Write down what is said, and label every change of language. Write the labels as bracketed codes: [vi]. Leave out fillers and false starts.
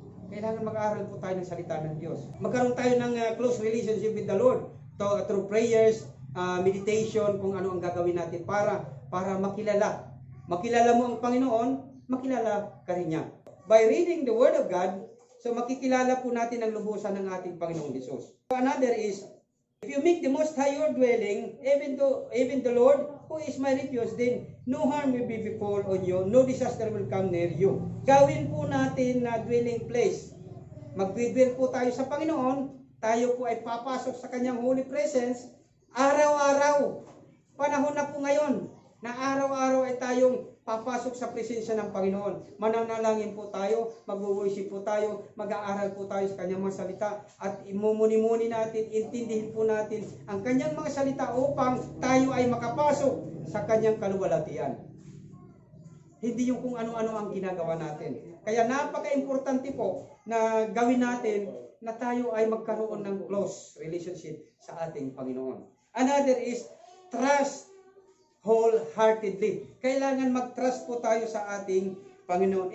[tl] Kailangan mag-aaral po tayo ng salita ng Diyos. Magkaroon tayo ng [en] close relationship with the Lord through prayers, meditation, [tl] kung ano ang gagawin natin para makilala. Makilala mo ang Panginoon, makilala ka rin niya. [en] By reading the Word of God, [tl] so makikilala po natin ang lubusan ng ating Panginoong Jesus. [en] Another is, if you make the Most High your dwelling, even the Lord, who is my refuge, then no harm will be befall on you, no disaster will come near you. [tl] Gawin po natin na dwelling place. Mag-dwell po tayo sa Panginoon, tayo po ay papasok sa kanyang holy presence, araw-araw. Panahon na po ngayon, na araw-araw ay tayong papasok sa presensya ng Panginoon. Mananalangin po tayo, mag-worship po tayo, mag-aaral po tayo sa kanyang mga salita, at imumuni-muni natin, intindihin po natin ang kanyang mga salita upang tayo ay makapasok sa kanyang kaluwalhatian. Hindi yung kung ano-ano ang ginagawa natin. Kaya napaka-importante po na gawin natin na tayo ay magkaroon ng close relationship sa ating Panginoon. [en] Another is trust wholeheartedly. [tl] Kailangan mag-trust po tayo sa ating Panginoon.